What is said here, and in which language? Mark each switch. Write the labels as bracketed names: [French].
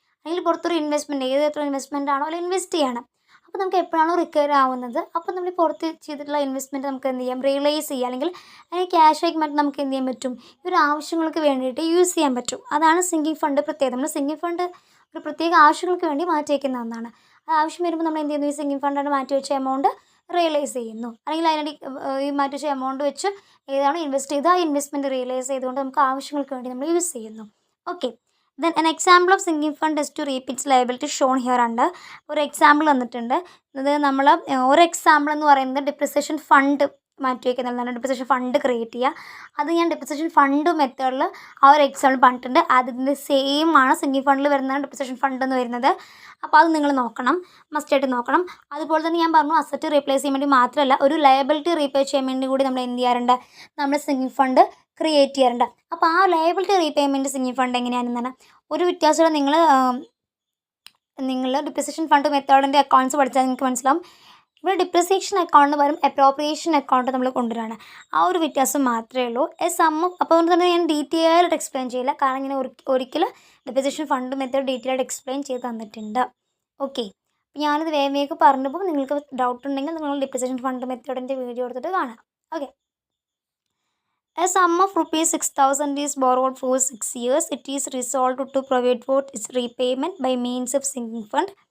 [Malayalam] അല്ലെങ്കിൽ പുറത്തൊരു ഇൻവെസ്റ്റ്മെൻറ്റ്, ഏത് തരത്തിലുള്ള ഇൻവെസ്റ്റ്മെൻ്റ് ആണോ അതിൽ ഇൻവെസ്റ്റ് ചെയ്യണം. അപ്പോൾ നമുക്ക് എപ്പോഴാണോ റിക്കവർ ആവുന്നത് അപ്പോൾ നമ്മൾ പുറത്ത് ചെയ്തിട്ടുള്ള ഇൻവെസ്റ്റ്മെൻറ്റ് നമുക്ക് എന്ത് ചെയ്യാം, റിയലൈസ് ചെയ്യാം, അല്ലെങ്കിൽ അതിന് ക്യാഷ് ആയി മാറ്റി നമുക്ക് എന്ത് ചെയ്യാൻ പറ്റും, ഈ ഒരു ആവശ്യങ്ങൾക്ക് വേണ്ടിയിട്ട് യൂസ് ചെയ്യാൻ പറ്റും. അതാണ് സിങ്കിങ് ഫണ്ട് പ്രത്യേകത. നമ്മൾ സിങ്കിങ് ഫണ്ട് ഒരു പ്രത്യേക ആവശ്യങ്ങൾക്ക് വേണ്ടി മാറ്റി വയ്ക്കുന്ന ഒന്നാണ്. ആ ആവശ്യം വരുമ്പോൾ നമ്മൾ എന്ത് ചെയ്യുന്നു, ഈ സിങ്കിങ് ഫണ്ടാണ് മാറ്റി വെച്ച എമൗണ്ട് റിയലൈസ് ചെയ്യുന്നു, അല്ലെങ്കിൽ അതിനടി ഈ മാറ്റി വെച്ച എമൗണ്ട് വെച്ച് ഏതാണോ ഇൻവെസ്റ്റ് ചെയ്ത് ആ ഇൻവെസ്റ്റ്മെൻറ്റ് റിയലൈസ് ചെയ്തുകൊണ്ട് നമുക്ക് ആവശ്യങ്ങൾക്ക് വേണ്ടി നമ്മൾ യൂസ് ചെയ്യുന്നു. [English] Okay, then an example of sinking fund is to reap its liability shown here under. [Malayalam] ഒരു എക്സാമ്പിൾ തന്നിട്ടുണ്ട്. ഇത് നമ്മൾ ഒരു എക്സാമ്പിൾ എന്ന് പറയുന്നത് ഡിപ്രിസിയേഷൻ ഫണ്ട് മാറ്റി വയ്ക്കുന്നതാണ്. ഡിപ്രിസിയേഷൻ ഫണ്ട് ക്രിയേറ്റ് ചെയ്യുക. അത് ഞാൻ ഡിപ്രിസിയേഷൻ ഫണ്ട് മെത്തേഡിൽ ആ ഒരു എക്സാമ്പിൾ പറഞ്ഞിട്ടുണ്ട്. അതിൻ്റെ സെയിം ആണ് സിങ്കിങ് ഫണ്ടിൽ വരുന്നതാണ് ഡിപ്രിസിയേഷൻ ഫണ്ട് എന്ന് വരുന്നത്. അപ്പോൾ അത് നിങ്ങൾ നോക്കണം, മസ്റ്റായിട്ട് നോക്കണം. അതുപോലെ തന്നെ ഞാൻ പറഞ്ഞു, അസറ്റ് റീപ്ലേസ് ചെയ്യാൻ വേണ്ടി മാത്രമല്ല, ഒരു ലയബിലിറ്റി റീപേ ചെയ്യാൻ വേണ്ടി കൂടി നമ്മൾ എന്ത് ചെയ്യാറുണ്ട്, നമ്മൾ സിങ്കിങ് ഫണ്ട് ക്രിയേറ്റ് ചെയ്യാറുണ്ട്. അപ്പോൾ ആ ലയബിലിറ്റി റീപേയ്മെൻറ്റ് സിങ്കിങ് ഫണ്ട് എങ്ങനെയാണെന്നാണ് ഒരു വ്യത്യാസമുള്ള. നിങ്ങൾ ഡിപ്രിസിയേഷൻ ഫണ്ട് മെത്തേഡിൻ്റെ അക്കൗണ്ട്സ് പഠിച്ചാൽ നിങ്ങൾക്ക് മനസ്സിലാവും. ഇവിടെ ഡിപ്രിസിയേഷൻ അക്കൗണ്ട് വരും, അപ്രോപ്രിയേഷൻ അക്കൗണ്ട് നമ്മൾ കൊണ്ടുവരികയാണ്. ആ ഒരു വ്യത്യാസം മാത്രമേ ഉള്ളൂ. അപ്പോൾ അതുകൊണ്ട് തന്നെ ഞാൻ ഡീറ്റെയിൽ ആയിട്ട് എക്സ്പ്ലെയിൻ ചെയ്യില്ല, കാരണം ഇങ്ങനെ ഒരിക്കലും ഡിപ്രിസിയേഷൻ ഫണ്ട് മെത്തേഡ് ഡീറ്റെയിൽ ആയിട്ട് എക്സ്പ്ലെയിൻ ചെയ്ത് തന്നിട്ടുണ്ട്. ഓക്കെ, ഞാനിത് വേഗം പറഞ്ഞപ്പോൾ നിങ്ങൾക്ക് ഡൗട്ട് ഉണ്ടെങ്കിൽ നിങ്ങൾ ഡിപ്രിസിയേഷൻ ഫണ്ട് മെത്തേഡിൻ്റെ വീഡിയോ എടുത്തിട്ട് കാണാം. [English] Okay, a sum of rupees 6,000 is borrowed for 6 years. It is resolved to provide for its repayment by means of sinking fund.